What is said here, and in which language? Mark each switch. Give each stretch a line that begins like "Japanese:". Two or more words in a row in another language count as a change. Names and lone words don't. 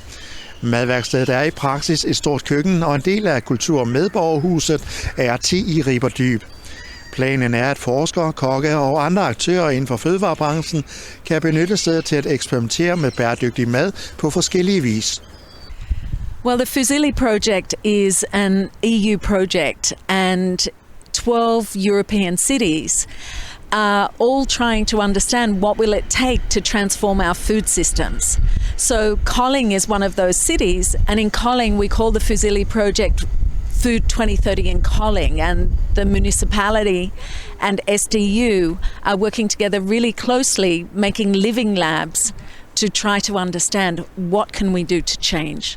Danish: Madværkstedet er i praksis et stort køkken og en del af kultur- og medborgerhuset R10 i Riberdyb. Planen er, at forskere, kokke og andre aktører inden for fødevarebranchen kan benytte stedet til at eksperimentere med bæredygtig mad på forskellige vis.
English: Well, the Fødevare project is an EU project, and 12 European cities are all trying to understand what will it take to transform our food systems. So Kolding is one of those cities, and in Kolding we call the Fødevare project Food2030 in Kolding, and the municipality and SDU are working together really closely, making living labs to try to understand what can we do to change.